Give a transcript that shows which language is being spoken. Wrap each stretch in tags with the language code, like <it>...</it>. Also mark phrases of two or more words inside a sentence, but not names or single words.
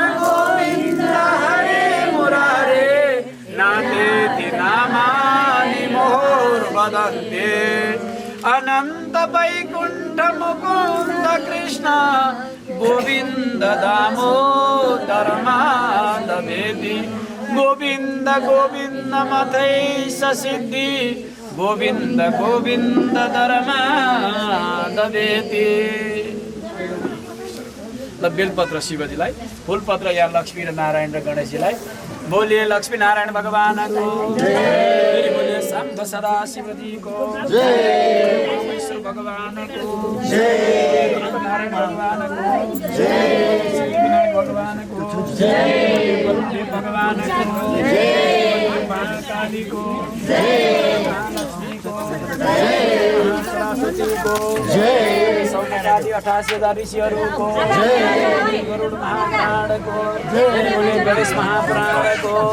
<sa>गोविन्द हरे मुरारे नामेति नामानि मुहुर्वदन्ते अनन्त वैकुण्ठ मुकुन्द कृष्ण गोविन्द दामोदर माधवेति गोविन्द गोविन्द मथैष सिद्धि गोविन्द गोविन्द धर्मादवेति।</sa> <ne>ल बेलपत्र शिवजीलाई, फुलपत्र यहाँ लक्ष्मी र नारायण र गणेशजीलाई। बोलिए लक्ष्मी नारायण भगवानको फेरि बोलिए शाम्ब सदा शिवजीको विष्णु भगवानको नारायण भगवानको विनायक भगवानको बलदेव भगवानको महाकालीको महालक्ष्मीको सरस्वतीको सौनकादि 88,000 ऋषिहरूको गरुड महापुराणको गणेश महापुराणको</ne>